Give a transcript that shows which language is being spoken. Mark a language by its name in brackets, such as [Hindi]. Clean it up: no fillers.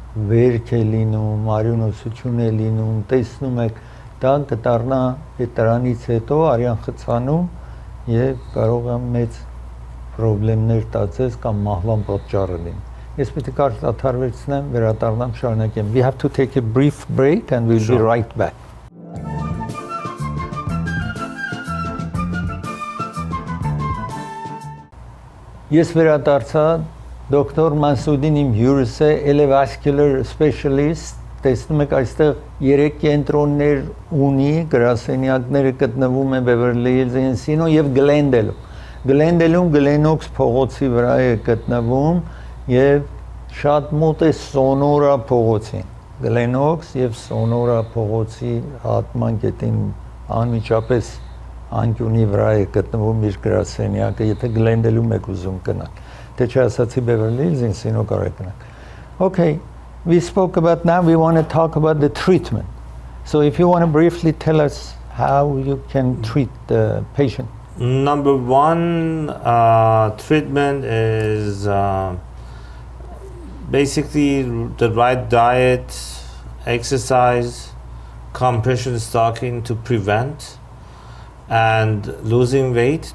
[Armenian] վերք է լինում, արյունոսություն է լինում, տեսնում եք, դա կդառնա դրանից հետո արյան խցանում եւ կարող է մեծ խնդիրներ տածես կամ մահվան պատճառը լինի. Ես պետք է կարճ աթարվեցնեմ, վերադառնամ, շարունակեմ. [English] We have to take a brief break and we'll be right back. [Armenian] Ես վերադարձա, դոկտոր Մասուդին իմ հյուրս է, LA Vascular Specialist, տեսնում եք այստեղ 3 կենտրոններ ունի, գրասենյակները գտնվում են Beverly Hills, Encino եւ Glendale. Glendale-ում Glenoaks փողոցի վրա է գտնվում եւ շատ մոտ է Sonora փողոցին։ Glenoaks եւ Sonora փողոցի հատման կետին անմիջապես անկյունի վրա է գտնվում իր գրասենյակը, եթե Glendale-ում եք ուզում գնալ։ Թե չասացի Beverly Hills, Encino կարող եք գնալ։ [English] Okay, we spoke about now, we want to talk about the treatment. So if you want to briefly tell us how you can treat the patient. Number 1 treatment is basically the right diet, exercise, compression stocking to prevent, and losing weight.